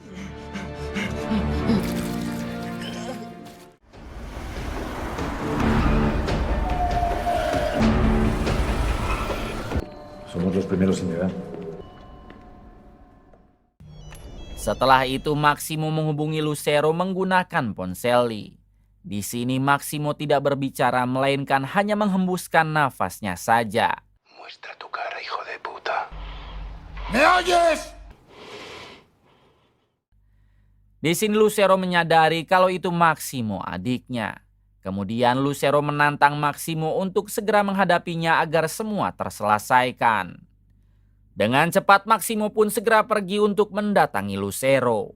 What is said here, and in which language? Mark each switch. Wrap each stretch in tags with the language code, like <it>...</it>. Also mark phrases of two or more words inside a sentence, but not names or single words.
<es>Somos los primeros en llegar.</es> <id>Setelah itu Maximo menghubungi Lucero menggunakan ponsel Lee. Di sini Maximo tidak berbicara, melainkan hanya menghembuskan nafasnya saja.</id> <es>Muestra tu cara, hijo de puta. ¿Me oyes?</es> <id>Di sini Lucero menyadari kalau itu Maximo adiknya. Kemudian Lucero menantang Maximo untuk segera menghadapinya agar semua terselesaikan. Dengan cepat Maximo pun segera pergi untuk mendatangi Lucero.</id>